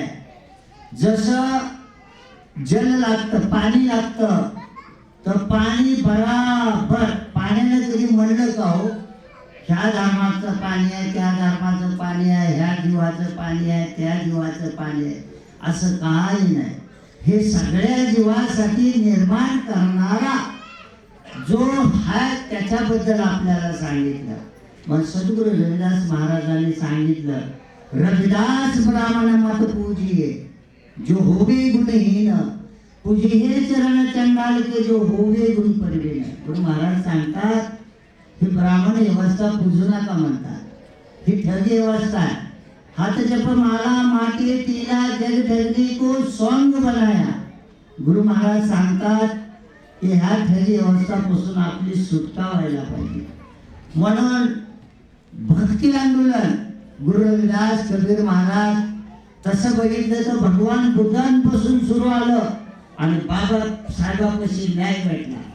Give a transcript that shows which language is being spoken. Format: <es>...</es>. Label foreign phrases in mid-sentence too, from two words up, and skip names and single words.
<mr>जसं जल लागतं, पाणी लागतं, तर पाणी बराबर, पाण्याने कधी म्हणलं का हो ह्या धर्माचं पाणी आहे, त्या धर्माचं पाणी आहे, ह्या जीवाचं पाणी आहे, त्या जीवाचं पाणी आहे, असं काही नाही. हे सगळ्या जीवासाठी निर्माण करणारा जो आहे त्याच्याबद्दल आपल्याला सांगितलं. मग सद्गुरु रविदास महाराजांनी सांगितलं,</mr> <hi>रविदास ब्राह्मण मत पूजिये जो होवे गुणहीन, पूजिये चरण चंडाल के जो होवे गुण परवीन.</hi> <mr>गुरु महाराज सांगतात ही ब्राह्मण व्यवस्था पूजू नका म्हणतात, ही ठगी व्यवस्था आहे.</mr> <hi>हाथ जप माला माटी तिला जग ठगी को सोंग बनाया.</hi> <mr>गुरु महाराज सांगतात की ह्या ठगी व्यवस्थापासून आपली सुटका व्हायला पाहिजे. म्हणून भक्ती आंदोलन गुरु रविदास कबीर महाराज तसं बघितलं तर भगवान बुद्धांपासून सुरू आलं आणि बाबा साहेबांपाशी न्याय भेटला.</mr>